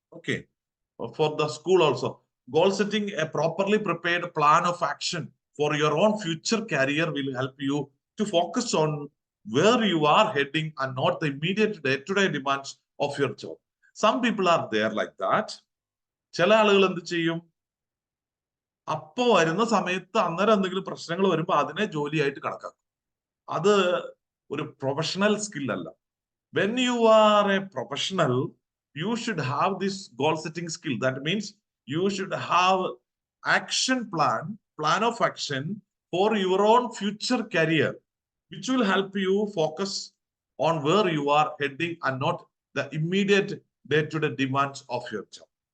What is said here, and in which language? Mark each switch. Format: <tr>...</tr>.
<en>Okay, for the school also. Goal setting, a properly prepared plan of action for your own future career will help you to focus on where you are heading and not the immediate day-to-day demands of your job. Some people are there like that.</en> <ml>ചില ആളുകൾ എന്ത് ചെയ്യും? അപ്പോ വരുന്ന സമയത്ത് അന്നേരം എന്തെങ്കിലും പ്രശ്നങ്ങൾ വരുമ്പോൾ അതിനെ ജോലിയായിട്ട് കണക്കാക്കും. അത് ഒരു പ്രൊഫഷണൽ സ്കിൽ അല്ല.</ml> <en>When you are a professional, you should have this goal setting skill. That means you should have plan of action for your own future career, which will help you focus on where you are heading and not the immediate day-to-day demands of your job.</en>